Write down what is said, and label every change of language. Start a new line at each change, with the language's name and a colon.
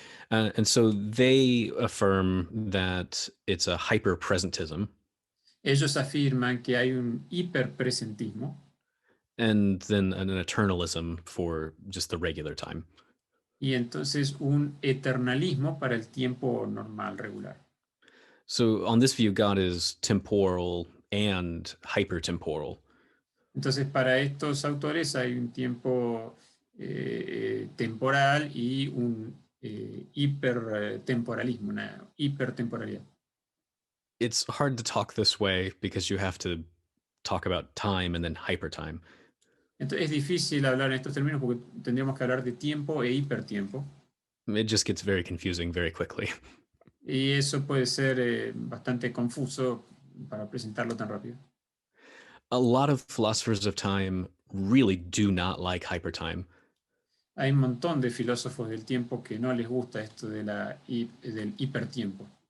English: And so they affirm that it's a hyper-presentism.
Spanish: Ellos afirman que hay un hiperpresentismo
English: And then an eternalism for just the regular time.
Spanish: y entonces un eternalismo para el tiempo normal, regular.
English: So on this view, God is temporal and hypertemporal.
Spanish: Entonces, para estos autores hay un tiempo temporal y un hipertemporalismo, una hipertemporalidad.
English: It's hard to talk this way because you have to talk about time and then hypertime.
Spanish: Entonces, es difícil hablar en estos términos porque tendríamos que hablar de tiempo e hipertiempo.
English: It just gets very confusing very quickly.
Spanish: Y eso puede ser bastante confuso para presentarlo tan rápido.
English: A lot of philosophers of time really do not like hypertime.
Spanish: Hay un montón de filósofos del tiempo que no les gusta esto de del hipertiempo.